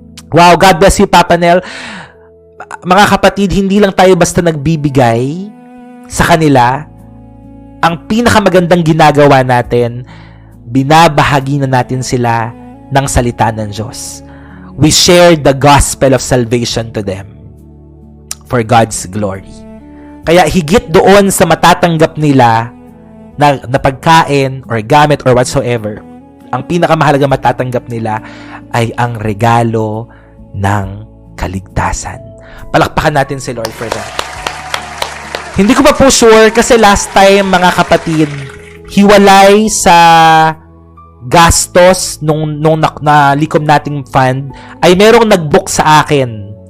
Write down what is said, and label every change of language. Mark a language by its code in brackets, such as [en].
[tl] Wow, God bless you, Papa Nel. Mga kapatid, hindi lang tayo basta nagbibigay sa kanila. Ang pinakamagandang ginagawa natin, binabahagi na natin sila ng salita ng Diyos. [en] We share the gospel of salvation to them for God's glory. [tl] Kaya higit doon sa matatanggap nila na pagkain or gamit [en] or whatsoever, [tl] ang pinakamahalaga matatanggap nila ay ang regalo ng kaligtasan. Palakpakan natin si Lord [en] for that. [tl] Hindi ko pa po sure kasi last time, mga kapatid, hiwalay sa gastos nung nalikom nating fund ay merong nag-book sa akin.